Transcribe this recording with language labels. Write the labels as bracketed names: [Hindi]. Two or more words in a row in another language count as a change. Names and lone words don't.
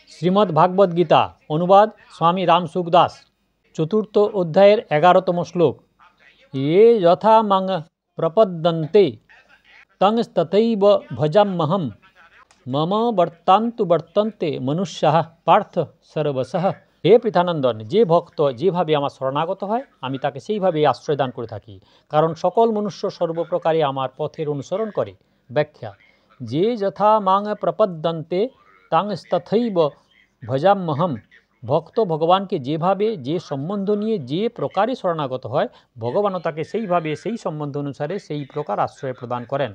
[Bangla] শ্রীমদ্ ভাগবত গীতা অনুবাদ স্বামী রাম সুখদাস। চতুর্থ অধ্যায়ের 11তম শ্লোক। [Sanskrit] ये यथा मां प्रपद्यन्ते तंस्तथैव भजाम्यहम् मम बर्तान्तु बर्तन्ते मनुष्याः पार्थ सर्वशः। [Bangla] হে পৃথানন্দন, যে ভক্ত যেভাবে আমার শরণাগত হয় আমি তাকে সেইভাবে আশ্রয় দান করে থাকি, কারণ সকল মনুষ্য সর্বপ্রকারে আমার পথের অনুসরণ করে। [Sanskrit] ব্যাখ্যা: যে যথা মাং প্রপদ্যন্তে তাংস্তথৈব ভজাম্যহম। [Bangla] ভক্ত ভগবানকে যেভাবে যে সম্বন্ধ নিয়ে যে প্রকারে শরণাগত হয়, ভগবানও তাকে সেইভাবে সেই সম্বন্ধ অনুসারে সেই প্রকার আশ্রয় প্রদান করেন।